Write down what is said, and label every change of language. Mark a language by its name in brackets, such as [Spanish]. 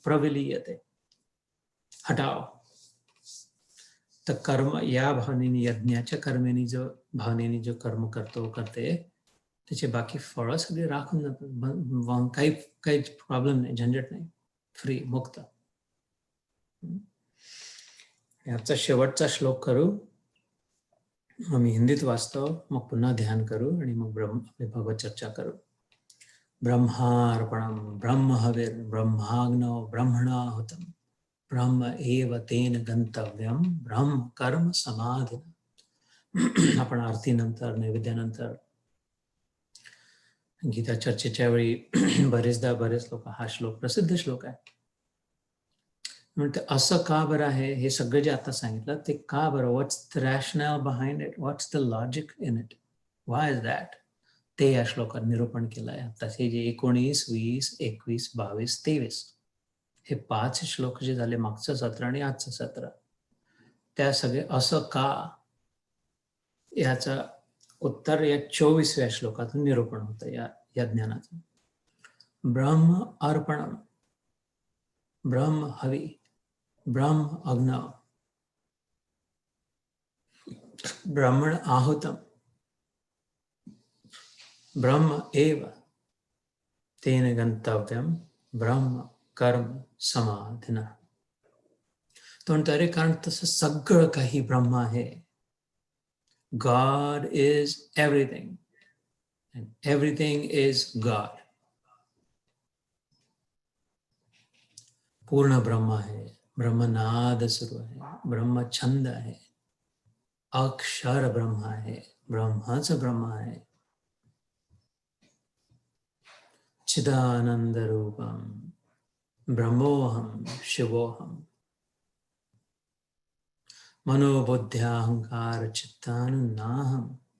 [Marathi] प्रविलीयते, हटाव. तर कर्म या भावनेने, यज्ञाच्या कर्मेने जो भावनेने जो कर्म करते, त्याचे बाकी फळं सगळे राखून जातात. काही प्रॉब्लेम नाही, झंझट नाही, फ्री, मुक्त. याचा शेवटचा श्लोक करू, आम्ही हिंदीत वाचतो, मग पुन्हा ध्यान करू आणि मग आपली भगवत चर्चा करू. [Sanskrit] ब्रह्मार्पणम ब्रह्महविर् ब्रह्माग्नो ब्रह्मणाहुतम ब्रह्म एव तेन गंतव्यम ब्रह्म कर्म समाधिना. [Marathi] आपण आरतीनंतर, नैवेद्यानंतर, गीता चर्चेच्या वेळी बरेच लोक, हा श्लोक प्रसिद्ध श्लोक आहे. म्हणते असं का बरं आहे, हे सगळं जे आता सांगितलं ते का बरं, [English] what's the rational behind it, what's the logic in it, why is that, [Marathi] ते या श्लोकात निरूपण केलं आहे. तसे जे 19, 20, 21, 22, 23 हे 5 श्लोक जे झाले, मागचं सत्र आणि आजचं सत्र, त्या सगळे असं का, याचं उत्तर या 24व्या श्लोकातून निरूपण होतं या ज्ञानाचं. [Sanskrit] ब्रह्म अर्पणम, ब्रह्म हवी, ब्रह्म अग्न, ब्रह्मण आहुतम, ब्रह्म एव तेन गंतव्यम ब्रह्म कर्म समाधिना. [Marathi] तो म्हणतो, अरे कारण तसं सगळं काही ब्रह्म आहे. [English] God is everything and everything is God. [Marathi] पूर्ण ब्रह्म आहे, ब्रह्मनाद सुरू आहे, ब्रह्म छंद आहे, अक्षर ब्रह्म आहे, ब्रह्मच ब्रह्म आहे. [Sanskrit] चिदानंद रूपम ब्रह्मोहम शिवोहम मनोबुद्ध्याहंकार चित्तानुनाहम.